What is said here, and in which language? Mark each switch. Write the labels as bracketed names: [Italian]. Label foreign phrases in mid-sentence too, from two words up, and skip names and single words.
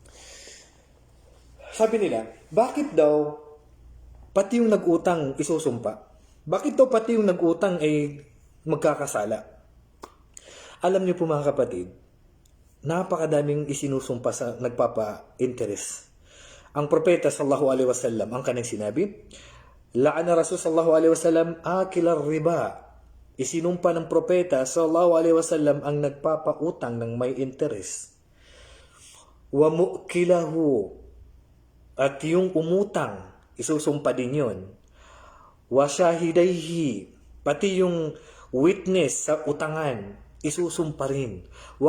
[Filipino] Sabi nila, bakit daw pati yung nag-utang isusumpa? Bakit daw pati yung nag-utang ay magkakasala? Alam niyo po mga kapatid, napakadaming isinusumpa sa nagpapa-interest. Ang propeta [Arabic] صلى الله عليه وسلم, [Filipino] ang kanyang sinabi, [Arabic] لعن رسول صلى الله عليه وسلم آكل الربا. [Filipino] Isinumpa ng propeta [Arabic] صلى الله عليه وسلم [Filipino] ang nagpapautang ng may interest. [Arabic] وموكله, [Filipino] at yung umutang, isusumpa din yun. [Arabic] وشاهديه, [Filipino] pati yung witness sa utangan, isusumpa rin.